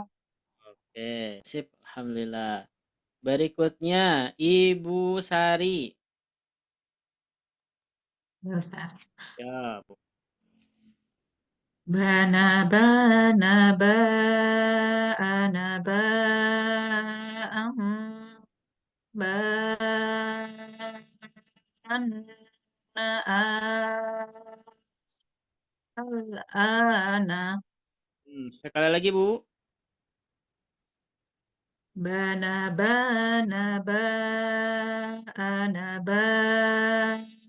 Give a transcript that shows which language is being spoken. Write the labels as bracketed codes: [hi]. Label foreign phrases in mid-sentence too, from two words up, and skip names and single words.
[id] Oke, sip. Alhamdulillah. Berikutnya, Ibu Sari. Ya, Ustaz. Ya, Bu. Bana, bana, ba'ana, ba'an, banna, al-ana. Sekali lagi, Bu. Bana, bana, ba'ana, ba'an,